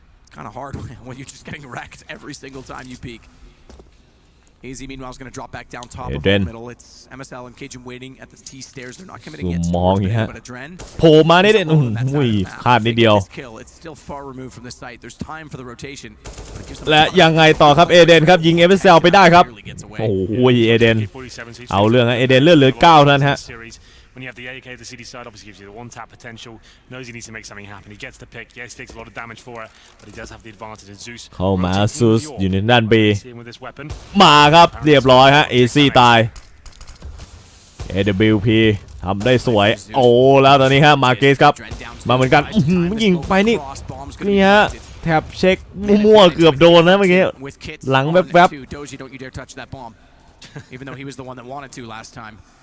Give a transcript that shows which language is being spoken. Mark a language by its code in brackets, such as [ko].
[en] Kind of hard when you're just getting wrecked every single time you peek. AZ meanwhile is going to drop back down top of the middle. It's MSL and Cajun waiting at the T stairs. They're not committing yet towards Banana, but Adren [th] โผล่มาได้อุ้ยพลาดนิดเดียว [en] It's still far removed from the site. There's time for the rotation. [th] และยังไงต่อครับเอเดนครับยิง MSL ไปได้ครับโอ้โหเอเดนเอาเรื่องฮะเอเดนเลือดเหลือ9เท่านั้นฮะ [en] When you have the AK, the CD side obviously gives you the one-tap potential. Knows he needs to make something happen. He gets the pick. Yes, takes a lot of damage for it, but he does have the advantage in Zeus. [th] เข้ามาซูสอยู่ในด้าน B มาครับเรียบร้อยฮะ AC ตาย AWP ทำได้สวยโอ้แล้วตอนนี้ฮะมาเกสครับมาเหมือนกันยิงไปนี่ฮะแทบเช็คมั่วๆเกือบโดนนะเมื่อกี้หลังแวบๆ [en] Even though he was the one that wanted to last time.